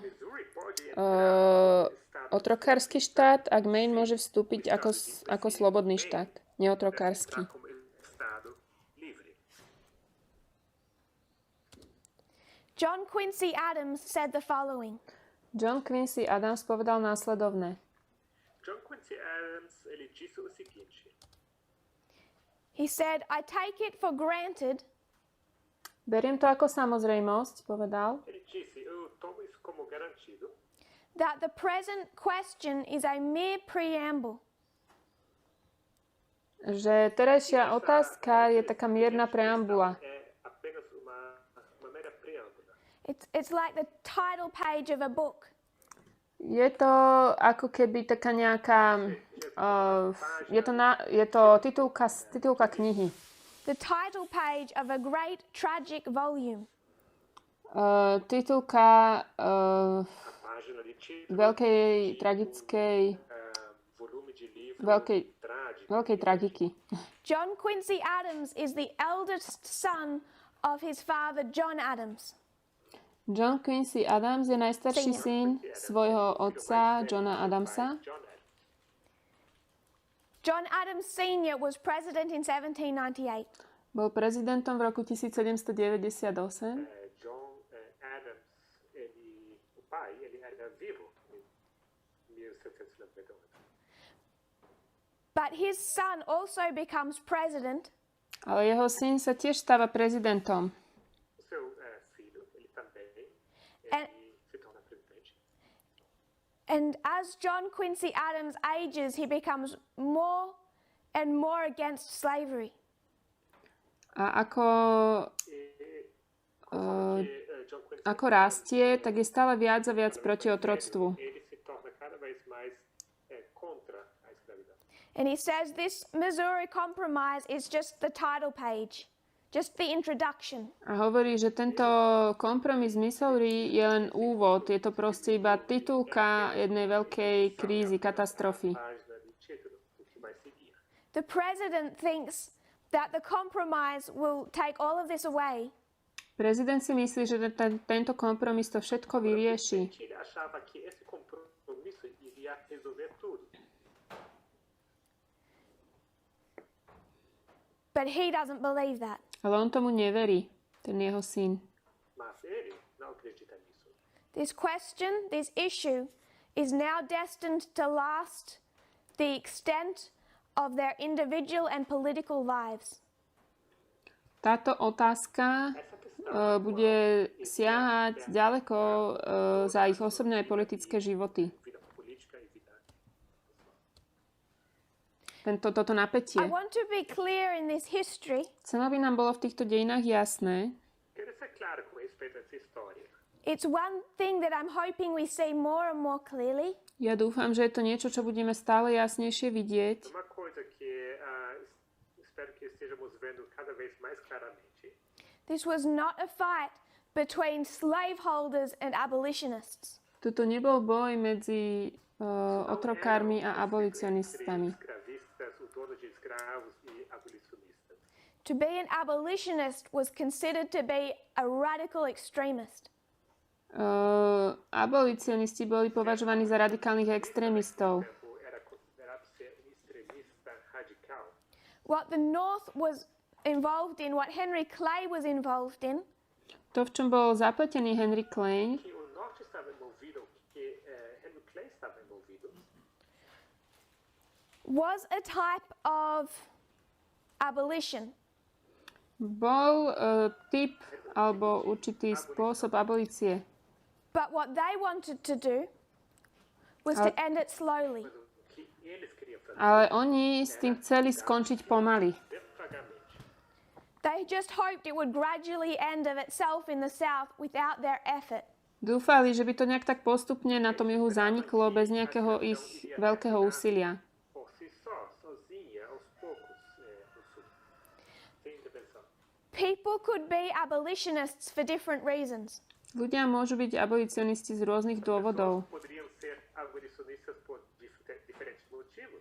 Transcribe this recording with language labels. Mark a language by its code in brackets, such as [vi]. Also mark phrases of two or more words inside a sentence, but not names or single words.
[pt] Missouri pode [sk] otrokársky štát, ak Maine môže vstúpiť ako slobodný štát, neotrokársky. [pt] entrar como estado livre. [en] John Quincy Adams said the following. [sk] John Quincy Adams povedal následovné. [pt] John Quincy Adams, ele disse o seguinte. [en] He said, I take it for granted [sk] Beriem to ako samozrejmosť, povedal, [pt] Ele disse, eu tomo isso como garantido, [en] that the present question is a mere preamble [sk] že terajšia otázka je taká mierna preambula. [pt] é apenas uma mera preâmbula. [en] It's like the title page of a book. [sk] Je to ako keby taká nejaká... je to titulka knihy. [en] The title page of a great tragic volume. [sk] Titulka [pt] Página de título, [sk] veľkej tragickej... [pt] volume de livro [sk] veľkej [pt] trágico. [sk] tragiky. [en] John Quincy Adams is the eldest son of his father, John Adams. [sk] John Quincy Adams je najstarší syn svojho otca, Johna Adamsa. [en] John Adams Sr. was president in 1798. [sk] Bol prezidentom v roku 1798. [pt] John Adams, o pai, ele era vivo em 1798. [en] But his son also becomes president [sk] Ale jeho syn sa tiež stáva prezidentom. [pt] O seu filho, ele também [en] And- [pt] se torna presidente. [en] And as John Quincy Adams ages, he becomes more and more against slavery. [sk] A John Quincy ako rastie, tak je stále viac a viac proti otroctvu. [pt] ele se torna cada vez mais contra a escravidão. [en] And he says this Missouri Compromise is just the title page, just the introduction. [sk] A hovorí, že tento kompromis Missouri je len úvod. Je to proste iba titulka jednej veľkej krízy, katastrofy. [pt] Página de título do que vai seguir. [en] The president thinks that the compromise will take all of this away. [sk] Prezident si myslí, že tento kompromis to všetko vyrieši. [pt] Ele achava que esse compromisso iria resolver tudo. [en] But he doesn't believe that. [sk] Ale on tomu neverí, ten jeho syn. [pt] Mas ele não acredita nisso. [en] This question, this issue, is now destined to last the extent of their individual and political lives. [sk] Táto otázka bude siahať ďaleko za ich osobné a politické životy. [pt] Vida política e vida. [sk] Toto napätie. [en] I want to be clear in this history [sk] Chcem, aby nám bolo v týchto dejinách jasné, [pt] Quero ser claro com respeito a essa história. [en] It's one thing that I'm hoping we see more and more clearly. [sk] ja dúfam, že je to niečo, čo budeme stále jasnejšie vidieť. [pt] Uma coisa que espero que estejamos vendo cada vez mais claramente. [en] This was not a fight between slaveholders and abolitionists. [sk] Tuto nebol boj medzi otrokármi a abolicionistami. [pt] Escravistas, o dono de escravos e abolicionistas. [en] To be an abolitionist was considered to be a radical extremist. [sk] Abolicionisti boli považovaní za radikálnych extrémistov. [pt] Era considerado ser extremista radical. [en] What the North was involved in, what Henry Clay was involved in, [sk] To, v čom bol zapletený Henry Clay, [pt] Que o norte estava envolvido, que Henry Clay estava envolvido, [en] was a type of abolition. [sk] bol typ alebo určitý spôsob abolície. [en] But what they wanted to do was to end it slowly. [pt] mas o que eles queriam fazer [sk] Ale oni s tým chceli skončiť pomaly. [pt] devagarmente. [en] They just hoped it would gradually end of itself in the South without their effort. [sk] Dúfali, že by to nejak tak postupne na tom juhu zaniklo bez nejakého ich veľkého úsilia. [pt] Por si só, sozinha, aos poucos, no sul, sem intervenção. [en] People could be abolitionists for different reasons. [sk] Ľudia môžu byť abolicionisti z rôznych dôvodov. [pt] Poderiam ser abolicionistas por diferentes motivos.